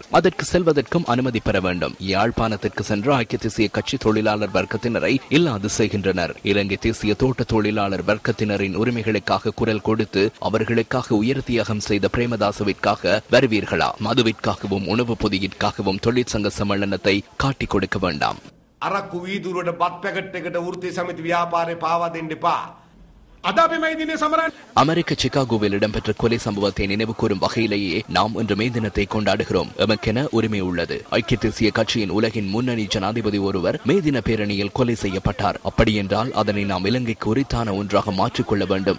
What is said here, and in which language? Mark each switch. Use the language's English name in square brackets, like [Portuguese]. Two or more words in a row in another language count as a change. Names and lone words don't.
[Tamil] அதற்கு செல்வதற்கும் அனுமதி பெற வேண்டும். யாழ்ப்பாணத்திற்கு சென்று ஐக்கிய தேசிய கட்சி தொழிலாளர் வர்க்கத்தினரை இல்லாது செய்கின்றனர். இலங்கை தேசிய தோட்ட தொழிலாளர் வர்க்கத்தினரின் உரிமைகளுக்காக குரல் கொடுத்து அவர்களுக்காக உயர் தியாகம் செய்த பிரேமதாசவிற்காக வருவீர்களா? மதுவிற்காகவும் உணவு பொதியிற்காகவும் தொழிற்சங்க சம்மேளனத்தை காட்டிக் கொடுக்க வேண்டாம். [Sinhala] අරක්කු වීදුරුවට බත් පැකට් එකට වෘත්තීය සමිති ව්‍යාපාරේ පාවා දෙන්න එපා. [Tamil] அமெரிக்க சிகாகோவில் இடம்பெற்ற கொலை சம்பவத்தை நினைவு கூறும் வகையிலேயே நாம் இன்று மே தினத்தை கொண்டாடுகிறோம். எமக்கென உரிமை உள்ளது. ஐக்கிய தேசிய கட்சியின் உலகின் முன்னணி ஜனாதிபதி ஒருவர் மே தின பேரணியில் கொலை செய்யப்பட்டார். அப்படியென்றால் அதனை நாம் இலங்கைக்கு உரித்தான ஒன்றாக மாற்றிக்கொள்ள வேண்டும்.